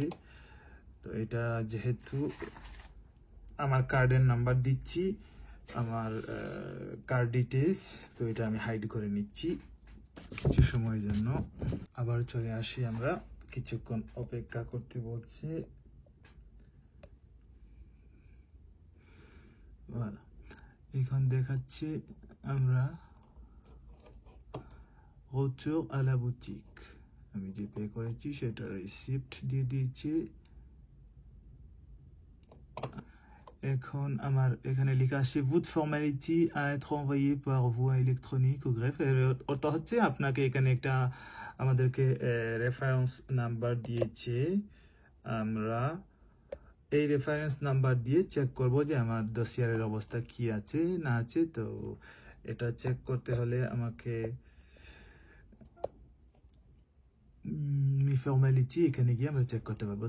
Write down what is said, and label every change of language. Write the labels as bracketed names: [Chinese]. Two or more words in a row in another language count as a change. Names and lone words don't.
[Bangla] তো এটা যেহেতু আমার কার্ডের নাম্বার দিচ্ছি, আমার [English] card details, [Bangla] তো এটা আমি হাইড করে নিচ্ছি কিছু সময়ের জন্য। আবার চলে আসি, আমরা কিছুক্ষণ অপেক্ষা করতে বলছে। voilà, এখন দেখাচ্ছে আমরা [French] retour à la boutique, [Bangla] আমি যে পে করেছি সেটা রিসিপ্ট দিয়ে দিয়েছি। এখন আমার এখানে লেখা আছে [French] votre formality à être envoyée par voie électronique au greffe। [Bangla] ওটা হচ্ছে আপনাকে এখানে একটা আমাদেরকে [English] reference number [Bangla] দিয়েছে, আমরা এই [English] reference number [Bangla] দিয়ে চেক করব যে আমার ডসিয়ারের অবস্থা কি আছে না আছে। তো এটা চেক করতে হলে আমাকে ফর্মালিটি এখানে গিয়ে আমরা চেক করতে পারবো।